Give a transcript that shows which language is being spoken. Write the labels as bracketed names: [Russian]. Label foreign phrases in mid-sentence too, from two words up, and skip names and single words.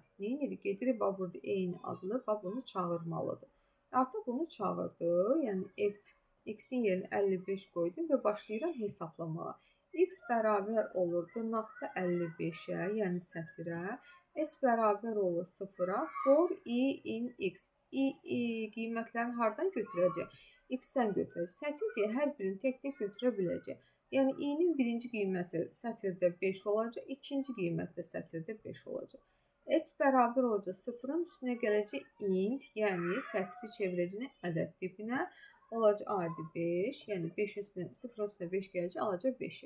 [Azerbaijani] Neyinirik? Gedirik, burada eyni adlı, bunu çağırmalıdır. Artıq bunu çağırdı. Yəni X-in yerinə 55 qoydum və başlayıram hesablamağa. X bərabər olur dırnaqda 55-ə, yəni sətirə. S bərabər olur 0-a. [English] For I in X. [Azerbaijani] Qiymətlərini hardan götürəcək? X-dən götürəcək. Sətir deyə hər birini tək-tək götürə biləcək. Yəni i-nin birinci qiyməti sətirdə 5 olacaq, ikinci qiyməti də sətirdə 5 olacaq. S bərabər olacaq 0-ın üstünə gələcək int, yəni sətri çevirəcək ədəd tipinə olacaq adi 5, yəni 5-in üstünə 0-ın üstünə 5 gələcək, alacaq 5-i.